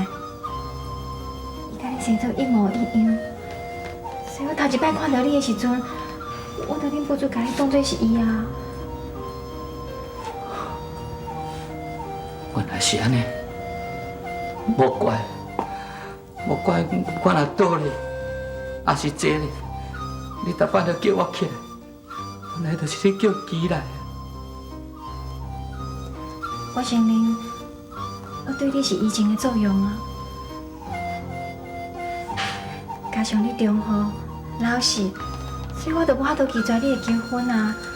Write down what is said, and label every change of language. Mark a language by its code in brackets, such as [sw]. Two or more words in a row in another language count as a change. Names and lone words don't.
[nan] 伊甲你生做一模一样，所以我头一摆看到你的时阵，我就忍不住甲你当作是伊啊！原来是安尼，莫怪我若倒咧。也是这咧，你逐摆都叫我起来，原来就是你叫起来。我承认，我对你是移情的作用啊。加上你忠厚、老实，所以我就无法度拒绝你的求婚啊。